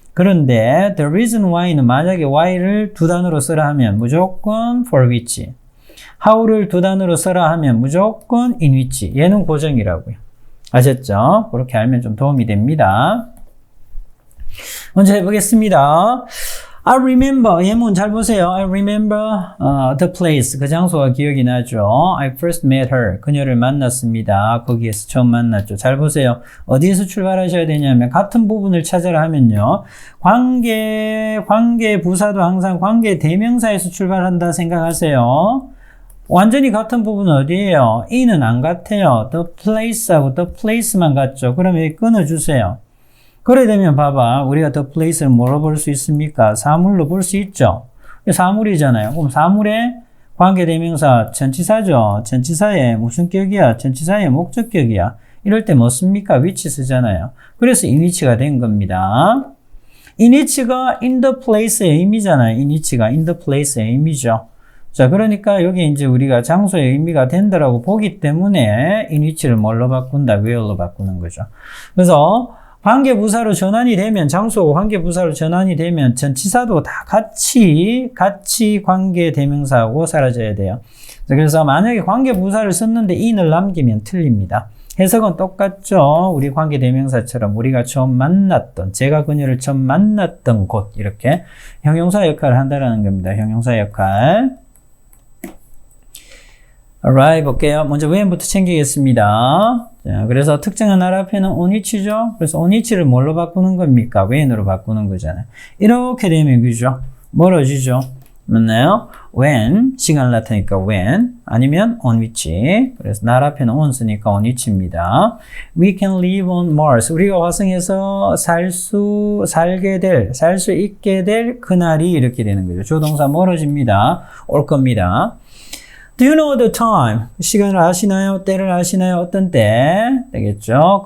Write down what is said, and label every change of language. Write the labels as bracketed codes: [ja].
[ko] 그런데 the reason why는 만약에 why를 두 단어로 쓰라 하면 무조건 for which, how를 두 단어로 쓰라 하면 무조건 in which. 얘는 고정이라고요. 아셨죠? 그렇게 알면 좀 도움이 됩니다. 먼저 해보겠습니다. I remember, 예문 잘 보세요. [en] I remember the place, [ko] 그 장소가 기억이 나죠. [en] I first met her, [ko] 그녀를 만났습니다. 거기에서 처음 만났죠. 잘 보세요. 어디에서 출발하셔야 되냐면 같은 부분을 찾으라 하면요. 관계 부사도 항상 관계 대명사에서 출발한다 생각하세요. 완전히 같은 부분은 어디예요? in은 안 같아요. the place하고 the place만 같죠. 그럼 여기 끊어주세요. 그래 되면 봐봐. 우리가 the place를 뭐로 볼 수 있습니까? 사물로 볼 수 있죠. 사물이잖아요. 그럼 사물의 관계대명사 전치사죠. 전치사의 무슨 격이야? 전치사의 목적격이야. 이럴 때 뭐 씁니까? which 쓰잖아요. 그래서 in which가 된 겁니다. in which가 in the place의 의미잖아요. in which가 in the place의 의미죠. 자, 그러니까 여기 이제 우리가 장소의 의미가 된다라고 보기 때문에 in which를 뭘로 바꾼다? where로 바꾸는 거죠. 그래서 관계부사로 전환이 되면, 장소가 관계부사로 전환이 되면 전치사도 다 같이 관계대명사하고 사라져야 돼요. 그래서 만약에 관계부사를 썼는데 in을 남기면 틀립니다. 해석은 똑같죠. 우리 관계대명사처럼 우리가 처음 만났던, 제가 그녀를 처음 만났던 곳, 이렇게 형용사 역할을 한다는 겁니다. 형용사 역할. alright, 볼게요. 먼저 when부터 챙기겠습니다. 자, 그래서 특정한 날 앞에는 on which죠. 그래서 on which를 뭘로 바꾸는 겁니까? when으로 바꾸는 거잖아요. 이렇게 되면 그죠? 멀어지죠? 맞나요? when, 시간을 나타내니까 when, 아니면 on which. 그래서 날 앞에는 on 쓰니까 on which입니다. [en] We can live on Mars. [ko] 우리가 화성에서 살 수 있게 될 그날이 이렇게 되는 거죠. 조동사 멀어집니다. 올 겁니다. [en] Do you know the time? [ko] 시간을 아시나요? 때를 아시나요? 어떤 때? 되겠죠?